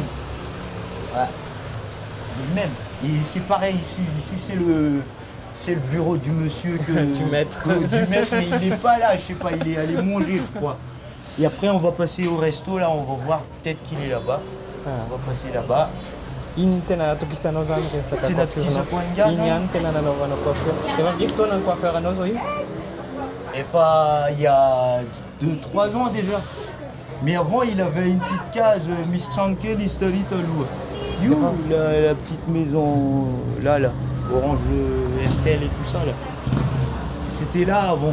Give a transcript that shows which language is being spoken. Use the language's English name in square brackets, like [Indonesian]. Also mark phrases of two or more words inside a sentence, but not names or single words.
[French] Ouais. Les mêmes. Et c'est pareil ici. Ici c'est le bureau du monsieur Du maître. Du maître, mais il n'est pas là, je sais pas, il est allé manger, je crois. Et après on va passer au resto, là on va voir, peut-être qu'il est là-bas. On va passer là-bas. [Malagasy] Iny tena tokisanao zany resaka Tena coiffure-nao. tokisako angazy Iny zany. ihany tena nanaovanao coiffure. Efa viky taona ny coiffeur anao zao io? [French] Enfin, il y a 2-3 ans déjà. Mais avant, il avait une petite case, Miss Chankel, History Talou. You, la petite maison, là, Orange RTL et tout ça, là. C'était là avant.